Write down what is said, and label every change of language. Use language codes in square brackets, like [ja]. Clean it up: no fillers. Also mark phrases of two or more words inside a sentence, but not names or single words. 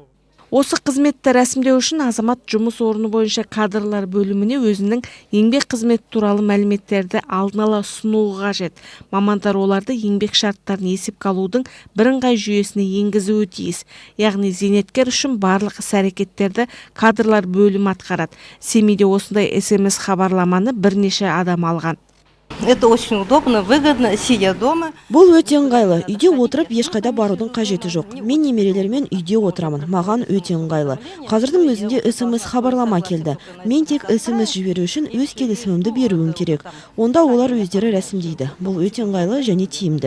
[kk] Осы қызметті рәсімдеу үшін азамат жұмыс орны бойынша кадрлар бөліміне өзінің еңбек қызметі туралы мәліметтерді алдын ала ұсынуы қажет. Мамандар оларды еңбек шарттарын есепке алудың бірыңғай жүйесіне енгізуі тиіс. Яғни зейнеткер үшін барлық іс-әрекеттерді кадрлар бөлімі атқарады. Семейде осындай SMS хабарламаны бірнеше адам алған. [ru] Это очень удобно, выгодно, сидя дома. [kk] Бұл өте ыңғайлы. Үйде отырып ешқайда барудың қажеті жоқ. Мен немерелермен үйде отырамын. Маған өте ыңғайлы. Қазірдің өзінде SMS хабарлама келді. Мен тек SMS жіберу үшін өз келісімімді беруім керек. Онда олар өздері рәсімдейді. Бұл өте ыңғайлы және тиімді.